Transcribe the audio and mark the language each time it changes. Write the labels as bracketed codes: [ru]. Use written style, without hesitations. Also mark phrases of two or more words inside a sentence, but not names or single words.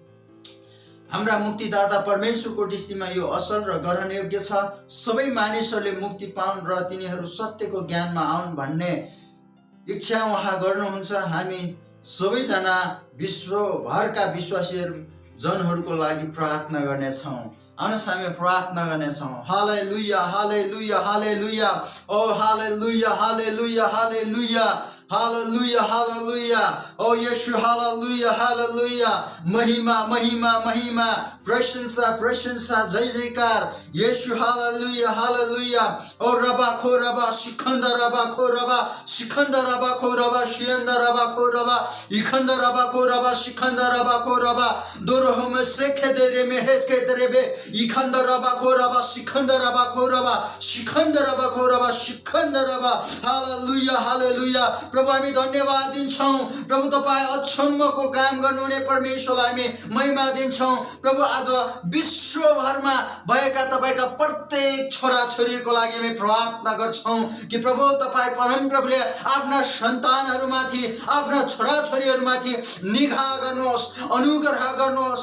[ne] हाम्रा मुक्तिदाता परमेश्वरको दृष्टिमा यो असल र ग्रहण योग्य छ। सबै मानिसहरूले मुक्ति पाउन् र तिनीहरू सत्यको ज्ञानमा आउन् भन्ने इच्छा उहाँ गर्नुहुन्छ। हामी सबैजना विश्वभरका विश्वासीहरू जनहरूको लागि प्रार्थना गर्नेछौँ। आउनुहोस् हामी प्रार्थना गर्नेछौँ। हालेलुया हालेलुया हालेलुया, ओ हालेलुया हालेलुया हालेलुया हालेलुया हालेलुया, ओ येशू हालेलुया हालेलुया, महिमा महिमा महिमा, प्रशंसा प्रशंसा, जय जयकार येशू हालेलुया हालेलुया। ओ रबा खो रबा शिखंद रबा खो रबा शिखंद रबा खो रबा शियंद रबा खो रबा इखंद रबा खो रबा शिखंद रबा खो रबा दोरो में सेखे देरे में हेज के देरे बे इखंद रबा खो रबा शिखंद रबा खो रबा शिखंद रबा खो रबा शिखंद रबा। हालेलुया हालेलुया। प्रभु हामी धन्यवाद दिन्छौँ। प्रभु तपाईँ अचम्मको काम गर्नुहुने परमेश्वरलाई हामी महिमा दिन्छौँ। प्रभु आज विश्वभरमा भएका तपाईँका प्रत्येक छोराछोरीको लागि हामी प्रार्थना गर्छौँ कि प्रभु तपाईँ परमप्रभुले आफ्ना सन्तानहरूमाथि, आफ्ना छोराछोरीहरूमाथि निगाह गर्नुहोस्, अनुग्रह गर्नुहोस्।